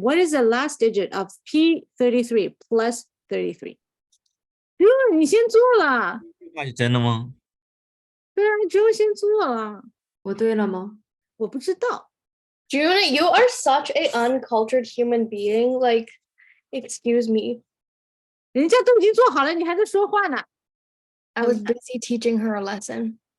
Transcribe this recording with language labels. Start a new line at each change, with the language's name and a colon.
English: What is the last digit of P33 plus 33?
Chinese: 你先做了。这句话是真的吗？对啊，只有先做了。我对了吗？我不知道。
English: June, you are such a uncultured human being. Like, excuse me.
Chinese: 人家都已经做好了，你还在说话呢。
English: I was busy teaching her a lesson.